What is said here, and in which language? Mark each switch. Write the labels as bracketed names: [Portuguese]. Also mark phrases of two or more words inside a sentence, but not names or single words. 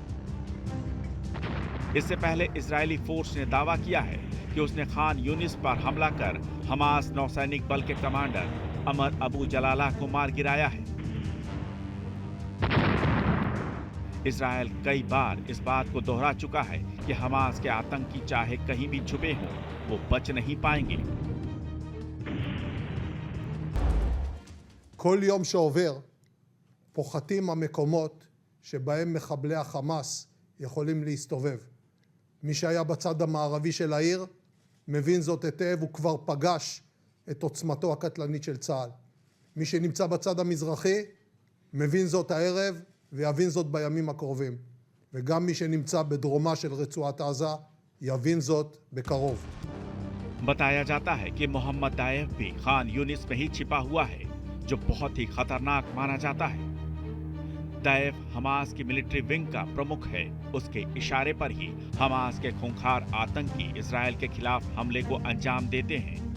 [Hindi] इससे पहले इजरायली फोर्स ने दावा किया है कि उसने खान यूनिस पर हमला कर हमास नौसैनिक बल के कमांडर अमर अबू जलालाह को मार गिराया है। इजरायल कई बार इस बात को दोहरा चुका है कि हमास के आतंकी चाहे कहीं भी छुपे हों, वो बच नहीं पाएंगे। [Hebrew] כל יום שעובר פוחתים המקומות שבהם מחבלי החמאס יכולים להסתובב. מי שהיה בצד המערבי של העיר מבין זאת היטב, הוא כבר פגש את עוצמתו הקטלנית של צה"ל. מי שנמצא בצד המזרחי מבין זאת הערב ויבין זאת בימים הקרובים. וגם מי שנמצא בדרומה של רצועת עזה יבין זאת בקרוב. [Hindi] बताया जाता है कि मोहम्मद दाएफ भी खान यूनिस में ही छिपा हुआ है, जो बहुत ही खतरनाक माना जाता है। दाएफ हमास की [English] military wing [Hindi] का प्रमुख है। उसके इशारे पर ही हमास के खूंखार आतंकी इजरायल के खिलाफ हमले को अंजाम देते हैं।